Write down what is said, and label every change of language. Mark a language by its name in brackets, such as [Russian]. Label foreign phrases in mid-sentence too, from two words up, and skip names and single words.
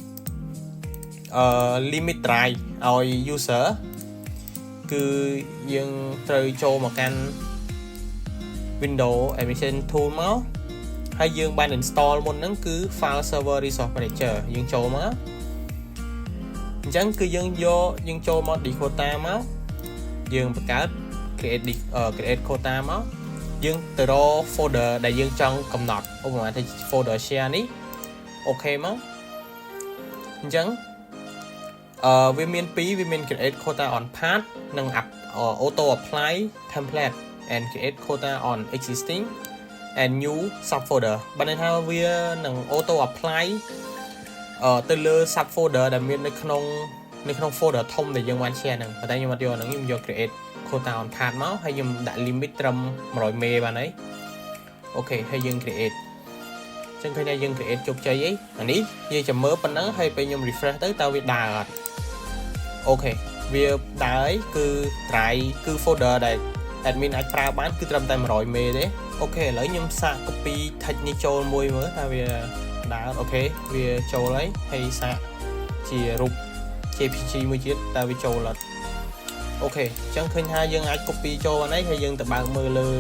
[English] limit drive [Khmer] ឲ្យ user គឺយើងត្រូវចូលមកកាន់ [English] Windows Administration Tool [Khmer] មកហហើយយើងបាន install មុនហ្នឹងគឺ [English] file server resource manager [Khmer] យើងចូលមកអញ្ចឹងគឺយើងចូលមក Dakota មកយើងបង្កើត [English] create quota [Khmer] មកយើងទៅរក folder ដែលយើងចង់កំណត់ឧបមាថា [English] folder share [Khmer] នេះអូខេមកអញ្ចឹងវាមានវាមាន [English] create quota on path [Khmer] និង [English] auto apply template and create quota on existing and new subfolder [Khmer] បានន័យថាវានឹង [English] auto apply [Khmer] ទៅលើ subfolder ដែល មាននៅក្នុង folder ធំដែលយើងបាន share ហ្នឹងប៉ុន្តែខ្ញុំអត់យកហ្នឹងខ្ញុំយក [English] create quota on path [Khmer] មកហើយខ្ញុំដាក់ limit ត្រឹម100 MB បានហើយអូខេ ហើយយើង create ចឹងឃើញថាយើង create ជោគជ័យអីអានេះយើងចាំមើលប៉ុណ្ណឹងហើយពេលខ្ញុំ refresh ទៅតើវាដើរអត់អូខេវាដើរហើយគឺ drive គឺ folder ដែល admin អាចប្រើបានគឺត្រឹមតែ100 MB ទេអូខេឥឡូវខ្ញុំសាក [English] copy text [Khmer] នេះចូលមួយមើលថាវាដើរអូខេវាចូលហើយសាកជារូប JPG មួយទៀតតើវាចូលអត់អូខេអញ្ចឹងឃើញថាយើងអាច copy ចូលបានហើយយើងទៅបើកមើលលើ